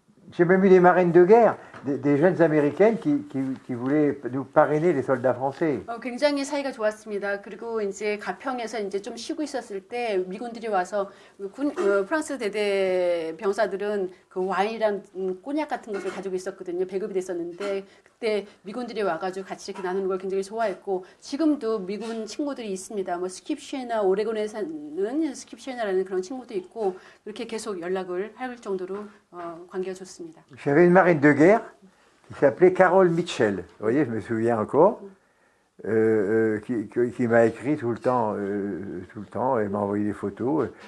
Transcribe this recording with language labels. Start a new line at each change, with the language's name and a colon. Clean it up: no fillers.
French: J'ai même eu des marraines de guerre, des jeunes américaines qui voulaient nous parrainer les soldats français.
Korean: 굉장히 사이가 좋았습니다. 그리고 이제 가평에서 이제 좀 쉬고 있었을 때 미군들이 와서 프랑스 대대 병사들은 그 와인이랑 꼬냑 같은 것을 가지고 있었거든요. 배급이 됐었는데 그때 미군들이 와가지고 같이 이렇게 나누는 걸 굉장히 좋아했고 지금도 미군 친구들이 있습니다. 뭐 스킵시에나 오레곤에 사는 스킵시에나라는 그런 친구도 있고 그렇게 계속 연락을 할 정도로 관계가 좋습니다.
French: J'avais une marraine de guerre qui s'appelait Carole Mitchell. Vous voyez, je me souviens encore, qui m'a écrit tout le temps, et m'a envoyé des photos.